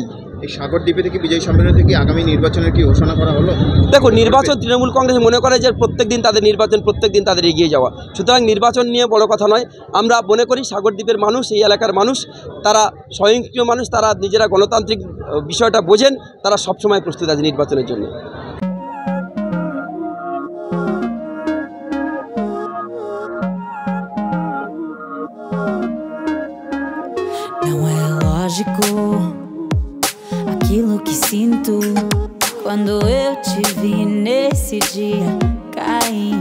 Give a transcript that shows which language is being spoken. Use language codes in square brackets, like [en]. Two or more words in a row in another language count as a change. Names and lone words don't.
[bn] এই সাগরদ্বীপে থেকে বিজয় সম্মেলন থেকে আগামী নির্বাচনের কি ঘোষণা করা হলো? দেখো, নির্বাচন তৃণমূল কংগ্রেস মনে করে যে প্রত্যেকদিন তাদের নির্বাচন, প্রত্যেকদিন তাদের এগিয়ে যাওয়া। সুতরাং নির্বাচন নিয়ে বড় কথা নয়। আমরা মনে করি সাগরদ্বীপের মানুষ, এই এলাকার মানুষ, তারা স্বয়ংক্রিয় মানুষ, তারা নিজেরা গণতান্ত্রিক বিষয়টা বোঝেন, তারা সবসময় প্রস্তুত আছে নির্বাচনের জন্য। [pt] Não é lógico aquilo que sinto quando eu te vi nesse dia cair.